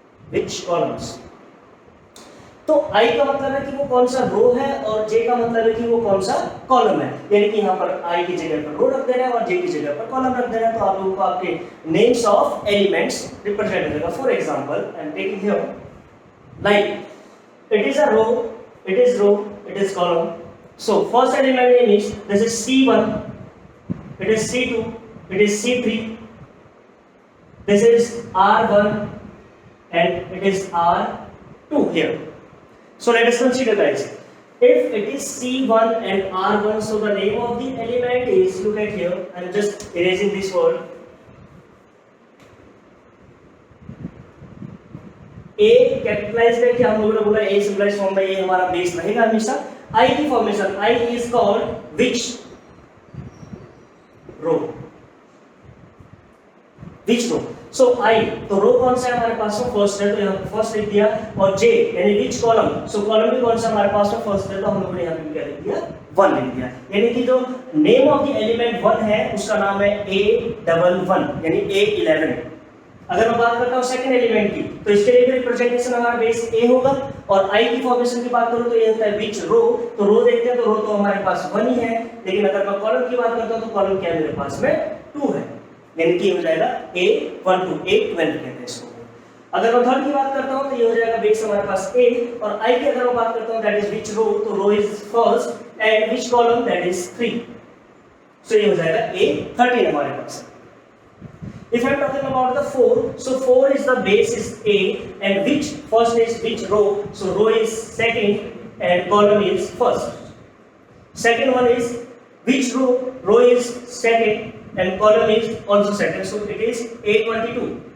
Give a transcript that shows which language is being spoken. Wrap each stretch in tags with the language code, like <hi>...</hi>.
<hi>Which columns. तो आई का मतलब है कि वो कौन सा रो है और जे का मतलब है कि वो कौन सा कॉलम है. यानी कि यहाँ पर आई की जगह पर रो रख देना है और जे की जगह पर कॉलम रख देना है. तो आप लोगों को आपके नेम्स ऑफ एलिमेंट्स रिप्रेजेंट हो जाएगा. For example I am taking here like</hi> <en>it is a row, it is row, it is column. So first element name is, this is C1, it is C2, it is C3, this is R1 and it is R2 here. So let us consider guys, if it is C1 and R1, so the name of the element is, look at here, I am just erasing this word, A capitalize करके हम लोगों ने बोला A simplified form में ये हमारा base रहेगा हमेशा. I की formation, I is called which row, which row.</en> <hi>So I, तो रो कौन सा है हमारे पास में, फर्स्ट है, तो यहाँ फर्स्ट लिख दिया. और J यानी which कॉलम, सो कॉलम भी कौन सा हमारे पास में, फर्स्ट है, तो हम लोगों ने यहाँ पे क्या लिख दिया, 1 लिख दिया. यानी कि जो नेम ऑफ द एलिमेंट 1 है उसका नाम है A11 यानी A11. अगर मैं बात करता हूँ सेकंड एलिमेंट की, तो इसके लिए भी रिप्रेजेंटेशन हमारा बेस A होगा. और I की फॉर्मेशन की बात करूँ तो ये होता है which रो. तो रो देखते हैं, तो रो तो हमारे पास 1 ही है, लेकिन अगर मैं कॉलम की बात करता हूँ तो कॉलम क्या है मेरे पास में, 2 है. यानी कि हो जाएगा A12, A12 कहते हैं इसको. अगर मैं थर्ड की बात करता हूँ तो ये हो जाएगा बेस हमारे पास A. और I की अगर मैं बात करता हूँ दैट इज which रो, तो रो is first and which column, that is 3. सो ये हो जाएगा A13 हमारे पास.</hi> <en>If I am talking about the 4, so 4 is the base is A and which first is which row, so row is second and column is first. Second one is which row, row is second and column is also second, so it is A22.</en>